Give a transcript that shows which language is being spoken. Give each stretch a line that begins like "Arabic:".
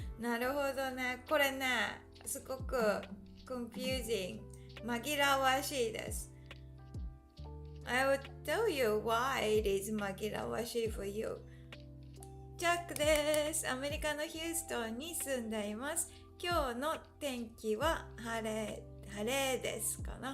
Japanese: なるほどね。これね、すごく confusing、 紛らわしいです。
English: I will tell you why it is 紛らわしい for you。
Japanese: ジャックです。アメリカのヒューストンに住んでいます。今日の天気は晴れですかな。